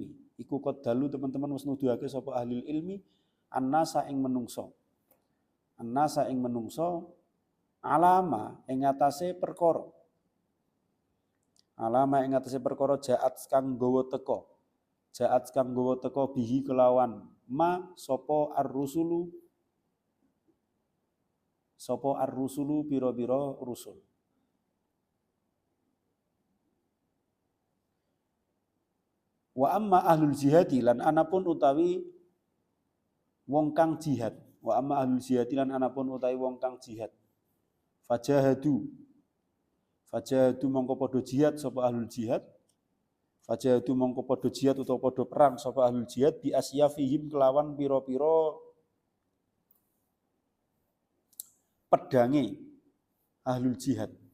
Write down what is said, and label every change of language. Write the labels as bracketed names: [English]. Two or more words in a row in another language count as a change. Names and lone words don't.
[Arabic] علم الناس [Javanese] ing menungso alama ing atase perkara jaat kang gawa teka bihi kelawan ma sapa ar-rusulu pira-pira rusul. [Arabic] وأما أهل الجهاد [Javanese] lan anapun utawi wong kang jihad. [Arabic] وأما أهل الجهاد [Javanese] lan anapun utawi wong kang jihad. Fajahadu mongko padha jihad sapa [Arabic] أهل الجهاد. [Javanese] Fajahadu mongko padha jihad utawa padha perang sapa [Arabic] أهل الجهاد بأسيافهم [Javanese] kelawan pira-pira pedange [Arabic] أهل الجهاد.